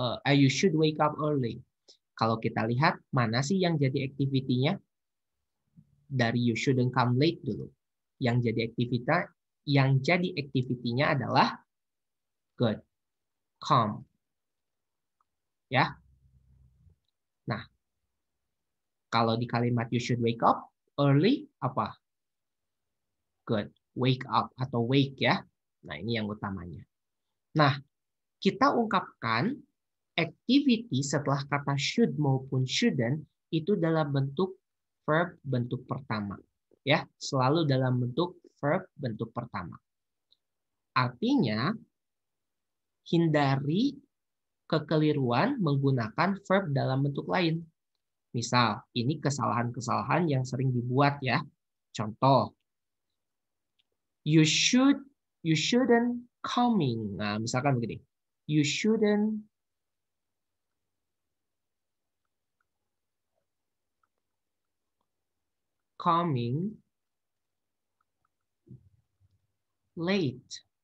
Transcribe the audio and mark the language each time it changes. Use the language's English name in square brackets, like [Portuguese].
[English] You should wake up early. [Indonesian] Kalau kita lihat mana sih yang jadi activity-nya? Dari [English] you shouldn't come late [Indonesian] dulu. Yang jadi activity-nya adalah good, come. Ya. Nah, Kalau di kalimat [English] you should wake up early, [Indonesian] apa? Good. Wake up atau wake ya. Nah, ini yang utamanya. Nah, kita ungkapkan activity setelah kata should maupun shouldn't itu dalam bentuk verb bentuk pertama. Ya, selalu dalam bentuk verb bentuk pertama. Artinya, hindari kekeliruan menggunakan verb dalam bentuk lain. Misal, ini kesalahan-kesalahan yang sering dibuat ya. Contoh, [English] you shouldn't coming. [Indonesian] Nah, misalkan begini. [English] You shouldn't coming late.